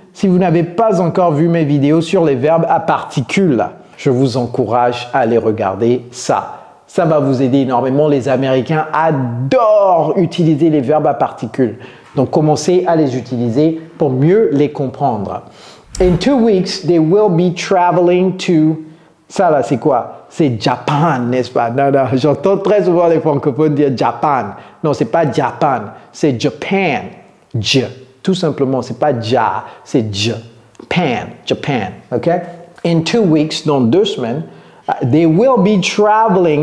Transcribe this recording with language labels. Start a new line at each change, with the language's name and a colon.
French: Si vous n'avez pas encore vu mes vidéos sur les verbes à particules, je vous encourage à aller regarder ça. Ça va vous aider énormément. Les Américains adorent utiliser les verbes à particules. Donc, commencez à les utiliser pour mieux les comprendre.
English: In 2 weeks, they will be traveling to...
French: Ça là, c'est quoi? C'est Japan, n'est-ce pas? Non, j'entends très souvent les francophones dire Japan. Non, c'est pas Japan, c'est Japan. Tout simplement, c'est pas Ja, c'est Japan, ok?
English: In 2 weeks,
French: dans 2 semaines,
English: they will be traveling.